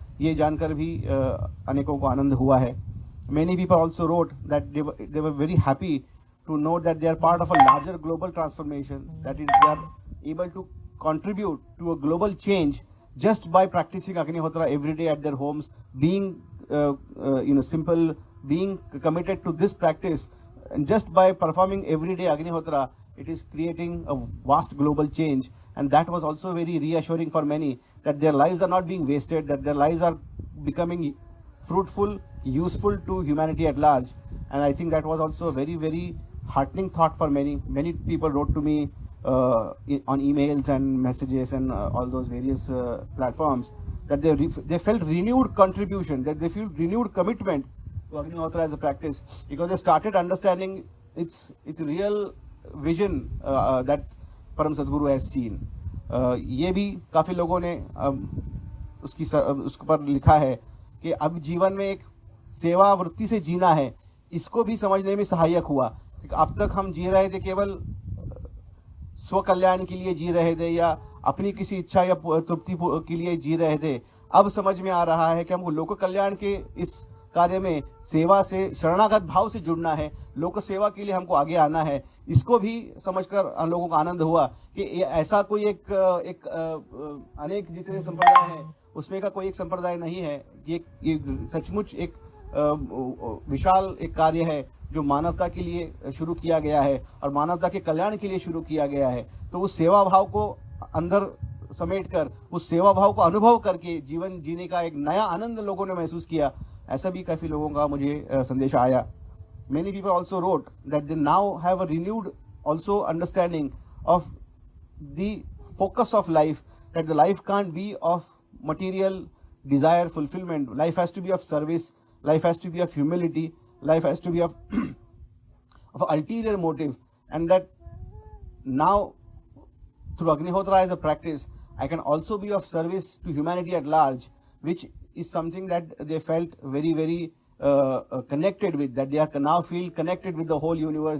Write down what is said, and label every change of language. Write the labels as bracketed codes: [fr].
[hi] ये जानकर भी अनेकों को आनंद हुआ है। [en] Many people also wrote that they were very happy to know that they are part of a larger global transformation, that is, they are able to contribute to a global change just by practicing Agnihotra every day at their homes, being simple, being committed to this practice, and just by performing every day Agnihotra, it is creating a vast global change. And that was also very reassuring for many, that their lives are not being wasted, that their lives are becoming fruitful, useful to humanity at large. And I think that was also a very, very heartening thought for many. Many people wrote to me on emails and messages and all those various platforms, that they felt renewed contribution, that they feel renewed commitment to Agnihotra as a practice, because they started understanding its real vision that Param Sadguru has seen. [hi] ये भी काफ़ी लोगों ने उस पर लिखा है कि अब जीवन में एक सेवा वृत्ति से जीना है, इसको भी समझने में सहायक हुआ। अब तक हम जी रहे थे केवल स्व कल्याण के लिए जी रहे थे या अपनी किसी इच्छा या तृप्ति के लिए जी रहे थे। अब समझ में आ रहा है कि हमको लोक कल्याण के इस कार्य में सेवा से, शरणागत भाव से जुड़ना है, लोक सेवा के लिए हमको आगे आना है। इसको भी समझकर हम लोगों को आनंद हुआ कि ऐसा कोई एक अनेक जितने संप्रदाय हैं उसमें का कोई एक संप्रदाय नहीं है। ये सचमुच एक विशाल एक कार्य है जो मानवता के लिए शुरू किया गया है और मानवता के कल्याण के लिए शुरू किया गया है। तो उस सेवा भाव को अंदर समेटकर, उस सेवा भाव को अनुभव करके जीवन जीने का एक नया आनंद लोगों ने महसूस किया। ऐसा भी काफ़ी लोगों का मुझे संदेश आया। [en] Many people also wrote that they now have a renewed also understanding of the focus of life, that the life can't be of material desire fulfillment. Life has to be of service, life has to be of humility, life has to be of ulterior motive, and that now through Agnihotra as a practice, I can also be of service to humanity at large, which is something that they felt very connected with, that they are now feel connected with the whole universe.